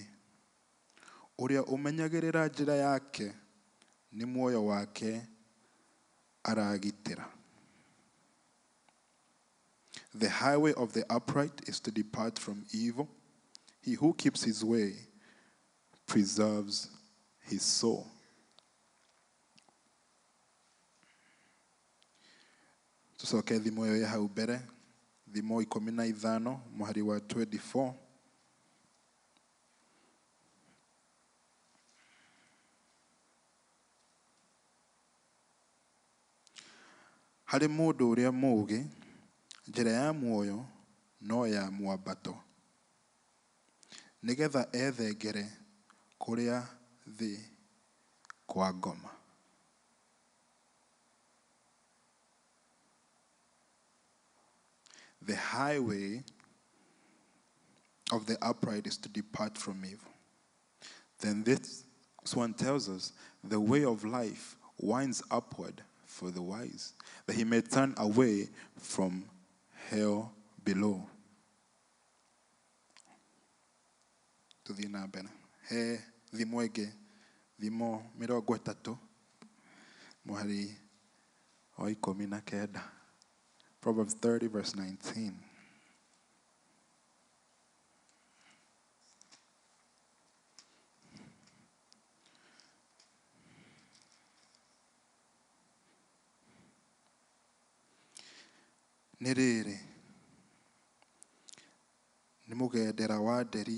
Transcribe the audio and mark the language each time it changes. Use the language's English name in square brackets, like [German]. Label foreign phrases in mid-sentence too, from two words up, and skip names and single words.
[Kikuyu] Ũrĩa ũmenyagĩrĩra njĩra yake nĩ muoyo wake aragitĩra. [English] The highway of the upright is to depart from evil. He who keeps his way preserves his soul. [Kikuyu] Tucoke thimo ĩyo ya hau mbere, thimo 15 mũhari wa 24. Harĩ mũndũ ũrĩa mũũgĩ, njĩra ya muoyo no ya mwambato, nĩgetha ethengere kũrĩa thĩ kwa ngoma. [English] The highway of the upright is to depart from evil. Then this one tells us the way of life winds upward for the wise, that he may turn away from hell below. [Kikuyu] Tuthi na mbere. He thimo ĩngĩ, thimo 30 mũhari wa 19. [English] Proverbs 30 verse 19. [Kikuyu] Nĩ rĩrĩ, nĩ mũgendera wa nderi